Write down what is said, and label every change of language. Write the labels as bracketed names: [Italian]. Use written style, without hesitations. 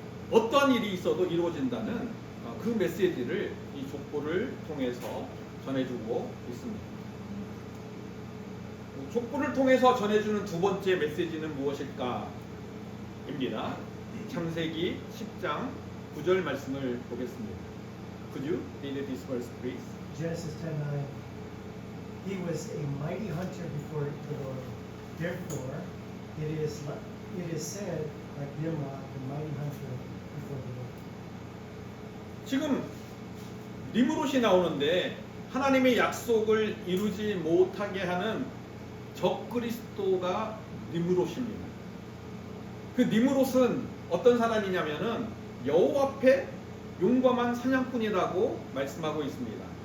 [Korean] 어떤 일이 있어도 이루어진다는 그 메시지를 이 족보를 통해서 전해주고 있습니다. 족보를 통해서 전해주는 두 번째 메시지는 무엇일까? 입니다. 창세기 10장 9절 말씀을 보겠습니다. [English] Could you read this verse, please? Genesis 10:9. He was a mighty hunter before the Lord. Therefore, it is said, like Nimrod, the mighty hunter before the Lord. [Korean] 지금 니므롯이 나오는데 하나님의 약속을 이루지 못하게 하는 적그리스도가 니므롯입니다. 그 니므롯은 어떤 사람이냐면은 여호와 앞에 용감한 사냥꾼이라고 말씀하고 있습니다.